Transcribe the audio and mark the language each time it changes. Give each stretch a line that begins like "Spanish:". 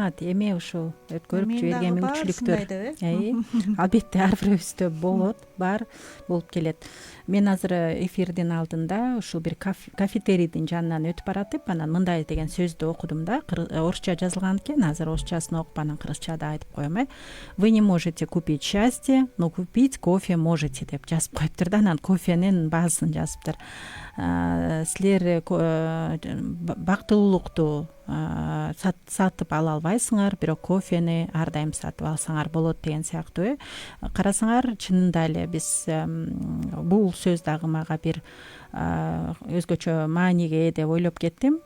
Kyrgyz: Эми ушул өткөрүп жиберген мүмкүнчүлүктөр. Албетте ар бирөөбүздө бар болуп келет. Мен азыр эфирдин алдында ушул бир кафетерийдин жанынан өтүп баратып, анан мындай деген сөздү окудум да. Орусча жазылган экен, азыр орусчасын окуп анан кыргызчада айтып коем.
Russian: Вы не можете купить счастье, но купить кофе можете
Kyrgyz: деп жазып коюптур да. Анан кофенин баасын жазыптыр. Силер бактылуулукту сатып ала албайсыңар, бирок кофени ар дайым сатып алсаңар болот деген сыяктуу. Карасаңар, чынында эле биз бул сөз дагы мага бир өзгөчө мааниге ээ деп ойлоп кеттим.